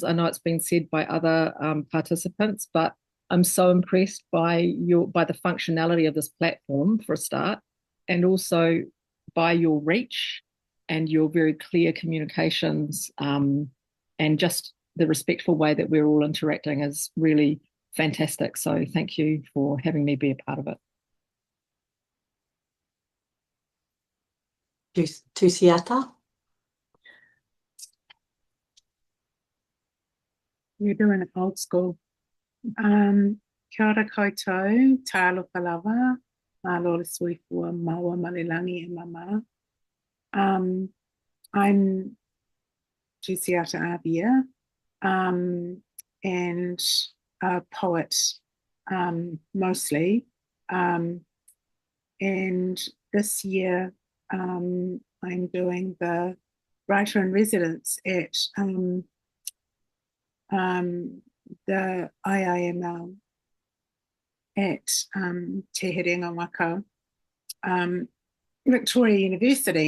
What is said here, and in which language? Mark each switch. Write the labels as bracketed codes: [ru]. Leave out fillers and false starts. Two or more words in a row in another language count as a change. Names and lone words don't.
[en] I know it's been said by other participants, but I'm so impressed by the functionality of this platform for a start, and also by your reach and your very clear communications, and just the respectful way that we're all interacting is really fantastic. So thank you for having me be a part of it. Tusiata? You're doing it old school. [mi] Kia ora koutou, [sm] tālo palawa, mālo le suifua, maua malilangi e mama. [en] I'm Tusiata Avia, and a poet mostly. And this year I'm doing the writer in residence at the IIML at Te Herenga Waka, Victoria University.